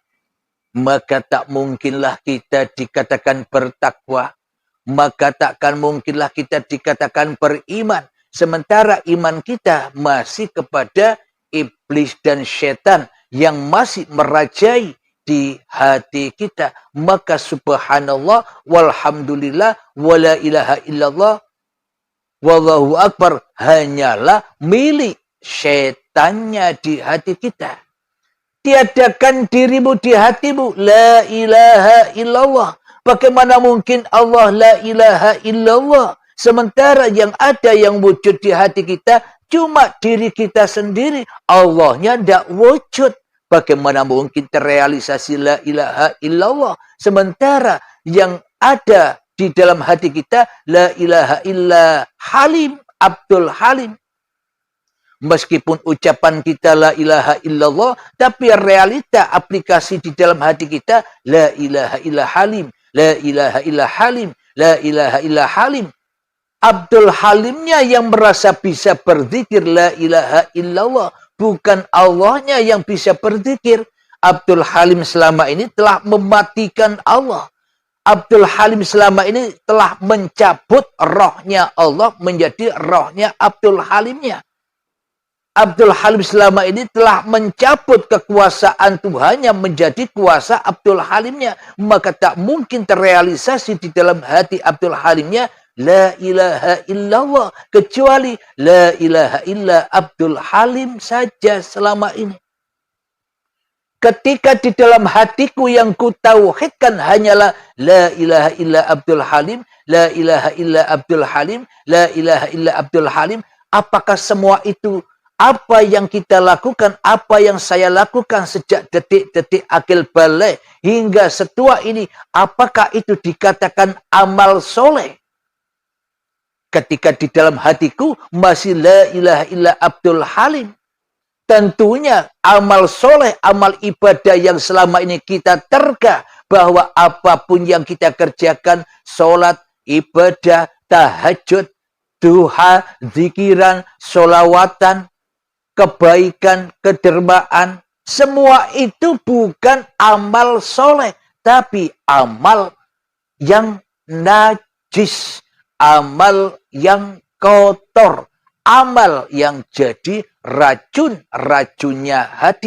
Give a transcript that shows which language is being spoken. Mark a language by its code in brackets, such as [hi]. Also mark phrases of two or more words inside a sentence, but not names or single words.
[ms] Maka tak mungkinlah kita dikatakan bertakwa. Maka takkan mungkinlah kita dikatakan beriman. Sementara iman kita masih kepada iblis dan setan yang masih merajai di hati kita. Maka [ar] سبحان الله والحمد لله ولا إله إلا الله والله أكبر [ms] hanyalah milik setannya di hati kita. Tiadakan dirimu di hatimu, [ar] لا إله إلا الله. [ms] Bagaimana mungkin Allah [ar] لا إله إلا الله? [ms] Sementara yang ada yang wujud di hati kita cuma diri kita sendiri. Allahnya tidak wujud. Bagaimana mungkin terrealisasi [ar] لا إله إلا الله? [ms] Sementara yang ada di dalam hati kita [ar] لا إله إلا حليم, [ms] Abdul Halim. Meskipun ucapan kita [ar] لا إله إلا الله, [ms] tapi realita aplikasi di dalam hati kita [ar] لا إله إلا حليم, لا إله إلا حليم, لا إله إلا حليم. [ms] Abdul Halimnya yang merasa bisa berzikir [ar] لا إله إلا الله, [ms] bukan Allahnya yang bisa berzikir. Abdul Halim selama ini telah mematikan Allah. Abdul Halim selama ini telah mencabut rohnya Allah menjadi rohnya Abdul Halimnya. Abdul Halim selama ini telah mencabut kekuasaan Tuhannya menjadi kuasa Abdul Halimnya. Maka tak mungkin terrealisasi di dalam hati Abdul Halimnya [ar] لا إله إلا الله, [ms] kecuali [ar] لا إله إلا عبد الحليم [ms] saja selama ini. Ketika di dalam hatiku yang ku tauhidkan hanyalah [ar] لا إله إلا عبد الحليم, لا إله إلا عبد الحليم, لا إله إلا عبد الحليم, [ms] apakah semua itu apa yang kita lakukan, apa yang saya lakukan sejak detik-detik akil balik hingga setua ini, apakah itu dikatakan amal soleh? Ketika di dalam hatiku masih [ar] لا إله إلا عبد الحليم, [ms] tentunya amal soleh, amal ibadah yang selama ini kita terka bahwa apapun yang kita kerjakan, sholat, ibadah, tahajud, duha, zikiran, sholawatan, kebaikan, kedermaan, semua itu bukan amal soleh, tapi amal yang najis, amal yang kotor, amal yang jadi racun-racunnya hati.